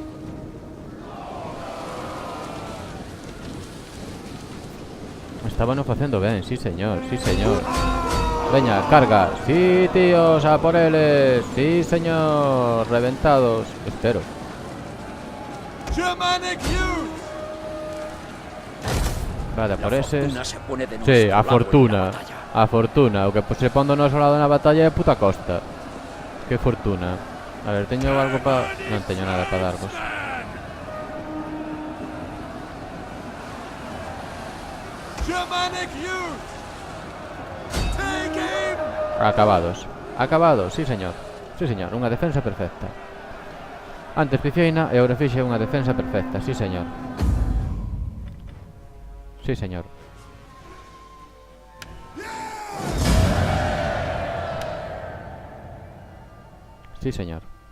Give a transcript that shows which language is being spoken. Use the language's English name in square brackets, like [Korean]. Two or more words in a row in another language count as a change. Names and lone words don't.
[Galician] Estaban facendo ben, [Spanish] sí, señor, sí, señor. [Galician] Veña, carga. [Spanish] Sí, tíos, [Galician] a por eles. [Spanish] Sí, señor, reventados. Espero. [English] Germanic youth! [Galician] Vale, a por [Spanish] La [Galician] eses. [Spanish] fortuna se pone de Sí, nuestro [Galician] a [Spanish] lado en la [Galician] fortuna. [Spanish] batalla. [Galician] A fortuna. O que se pon do noso lado na batalla é puta costa. Que fortuna. A ver, teño algo pa... Non teño nada para darvos. [English] Germanic youth! Take aim! [Spanish] Acabados. Acabados, sí, señor. Sí, señor, [Galician] unha defensa perfecta. Antes piciaina e agora fixe unha defensa perfecta. [Spanish] Sí, señor. Sí, señor. Sí, señor.